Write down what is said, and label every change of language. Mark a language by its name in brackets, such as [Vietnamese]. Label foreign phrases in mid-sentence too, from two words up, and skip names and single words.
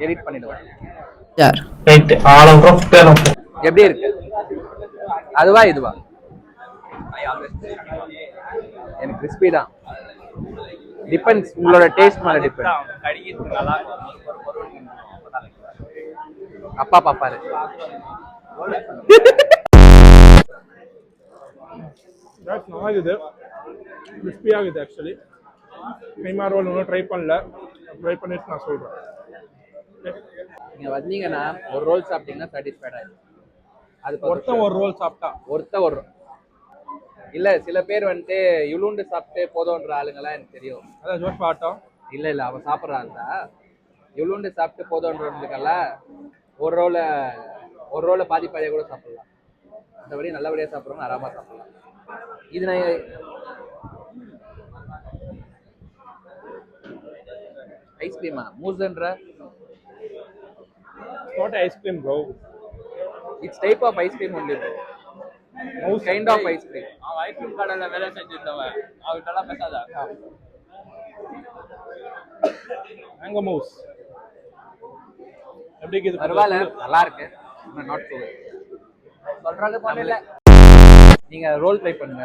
[Tamil] எடிட் பண்ணிடுவேன். எப்படி இருக்கு? அதுவா இதுவா? எனக்கு கிறிஸ்பி தான். டிபெண்ட்ஸ், உங்களோட டேஸ்ட் மேல டிபெண்ட். கடிக்கிறது நல்லா அப்பா பாப்பாரு. [Kannada] ಚೆನ್ನಾಗಿದೆ, ಕ್ರಿಸ್ಪಿ ಆಗಿದೆ. [English] actually keema roll [Tamil] இன்னும் ட்ரை பண்ணல, ட்ரை பண்ணிட்டு நான் சொல்றேன். நீங்க வந்தீங்கன்னா ஒரு ரோல் சாப்பிட்டீங்கன்னா சாட்டிஸ்ஃபைட் ஆயிடும். அது ஒருத்தன் ஒரு ரோல் சாப்பிட்டா ஒரு இல்ல, சில பேர் வந்துட்டு இவ்வளோண்டு சாப்பிட்டு போதும்ன்ற ஆளுங்கெல்லாம் எனக்கு தெரியும். அதான் ஜோஷ் பாட்டம். இல்ல அவன் சாப்பிட்ற ஆள் தான். இவ்வளோண்டு சாப்பிட்டு போதும்ன்றதுக்கெல்லாம் ஒரு ரோலை பாதிப்பாடியாக கூட சாப்பிடலாம். மற்றபடி நல்லபடியாக சாப்பிட்றவங்க ஆராமா சாப்பிடலாம். இது நான் ஐஸ்கிரீமா மூஸ்ன்ற [English] not ice cream bro, it's type of ice cream only bro. Mouse kind of ice cream. [Tamil] அவன் ஐஸ்கிரீம் கடையில வேலை செஞ்சிருந்தவன், அவர்கிட்டலாம் பேசாத. மேங்கோ மவுஸ் எப்படி இருக்குது? பரவாயில்ல, நல்லா இருக்கு. [English] not too [Tamil] சொல்றது பண்ணல. நீங்க ரோல் ட்ரை பண்ணுங்க.